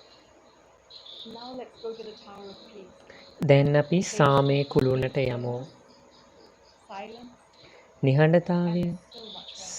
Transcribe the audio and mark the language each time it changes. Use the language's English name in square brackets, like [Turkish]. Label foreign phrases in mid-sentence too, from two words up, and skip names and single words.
[English] Now let's go to the Tower of Peace. [Sinhala] දැන් අපි සාමේ කුළුණට යමු. [English] silence, [Sinhala] නිහඬතාවය, [English] and so much more.